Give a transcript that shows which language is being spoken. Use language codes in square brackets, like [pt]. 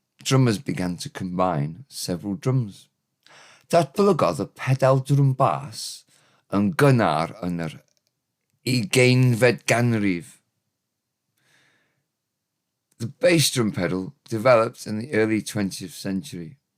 [en] Drummers began to combine several drums. [cy] Datblygodd y pedal drum bass yn gynnar yn yr 20fed ganrif. [en] The bass drum pedal developed in the early 20th century.